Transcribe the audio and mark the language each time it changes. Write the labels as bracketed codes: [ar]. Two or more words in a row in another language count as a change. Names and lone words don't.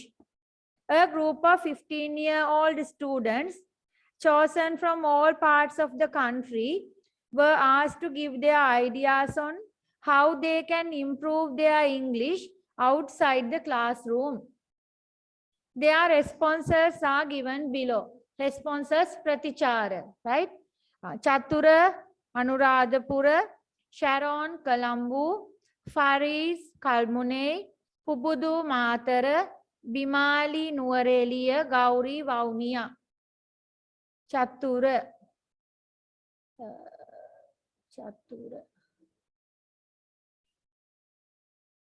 [en] A group of 15-year-old students chosen from all parts of the country were asked to give their ideas on how they can improve their English outside the classroom. Their responses are given below. Responses ප්‍රතිචාර, right? චතුර, අනුරාධපුර, Sharon, Colombo, Faris, Kalmune, Pubudu, Matara, Bimali, Nuarelia, Gauri, Vaunia. Chatura. Chatura.